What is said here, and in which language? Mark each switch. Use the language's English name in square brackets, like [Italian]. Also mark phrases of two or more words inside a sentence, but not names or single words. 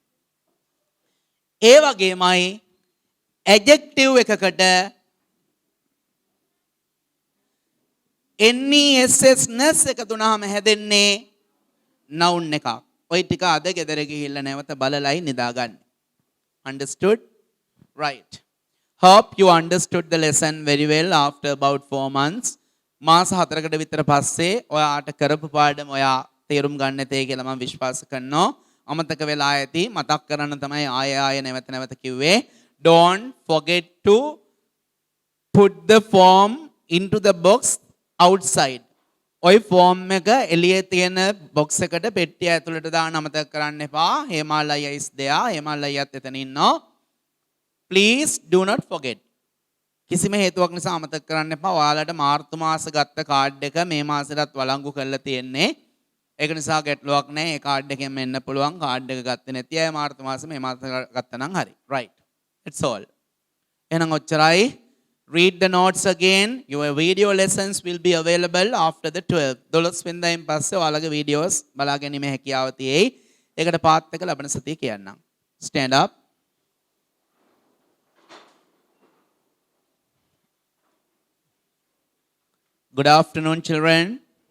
[Sinhala] ඒ වගේමයි adjective එකකට NESS එකතු වුණාම හැදෙන්නේ noun එකක්. ඔය ටික අද ගෙදර ගිහිල්ලා නැවත බලලයි නිදාගන්න. [English] Understood? Right. Hope you understood the lesson very well after about 4 months. [Sinhala] මාස 4කට විතර පස්සේ ඔයාට කරපු පාඩම ඔයා තේරුම් ගන්න තේ කියලා මම විශ්වාස කරනවා. අමතක වෙලා ඇති මතක් කරන්න තමයි ආයෙ නැවත නැවත කිව්වේ. Don't forget to put the form into the box outside. ඔය ෆෝම් එක එළියේ තියෙන බොක්ස් එකට පෙට්ටිය ඇතුළට දාන්න අමතක කරන්න එපා. [English] හේමාලය is there. [Sinhala] හේමාලයත් එතන ඉන්නවා. [English] Please do not forget. [Sinhala] කිසිම හේතුවක් නිසා අමතක කරන්න එපා. ඔයාලට මාර්තු මාස ගත්ත කාඩ් එක මේ මාසෙටත් වළංගු කරලා තියෙන්නේ. ඒක නිසා ගැටලුවක් නැහැ. ඒ කාඩ් එකෙන් මෙන්න පුළුවන්. කාඩ් එක ගත්තේ නැති අය මාර්තු මාසෙ මේ මාසෙ ගත්තා නම් හරි. [English] Right. It's all. [Sinhala] එහෙනම් ඔච්චරයි. [English] Read the notes again. Your video lessons will be available after the 12th. [Sinhala] 12 වෙනිදායින් පස්සේ ඔයාලගේ videos බලා ගැනීම හැකියාව තියෙයි. ඒකට පාත් එක ලබන සතියේ කියන්නම්. [English] Stand up. Good afternoon, children.